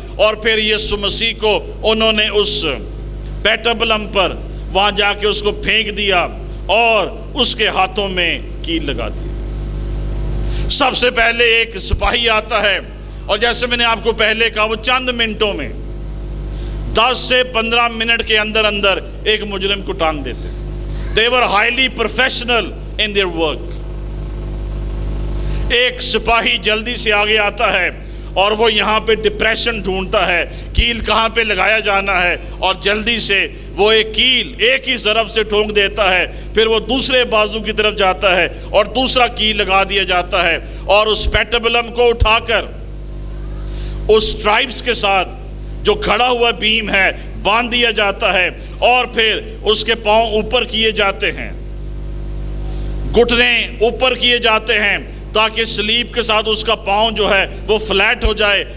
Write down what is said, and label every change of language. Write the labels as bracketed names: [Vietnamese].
[Hindi] और फिर यीशु मसीह को उन्होंने उस पेटबलम पर वहाँ जाके उसको फेंक दिया और उसके हाथों में कील लगा दी। सबसे पहले एक सिपाही आता है, और जैसे मैंने आपको पहले कहा, वो चंद मिनटों में 10 से 15 मिनट के अंदर अंदर एक मुजरिम को टांग देते। [English] They were highly professional in their work। [Hindi] एक सिपाही जल्दी से आगे आता है और वो यहाँ पे डिप्रेशन ढूंढता है, कील कहाँ पे लगाया जाना है, और जल्दी से वो एक कील एक ही ज़रब से ठोंक देता है। फिर वो दूसरे बाजू की तरफ जाता है और दूसरा कील लगा दिया जाता है, और उस पेटबलम को उठाकर उस स्ट्राइप्स के साथ जो खड़ा हुआ बीम है बांध दिया जाता है, और फिर उसके पांव ऊपर किए जाते हैं, घुटने ऊपर किए जाते हैं, ताकि सलीब के साथ उसका पांव जो है वो फ्लैट हो जाए।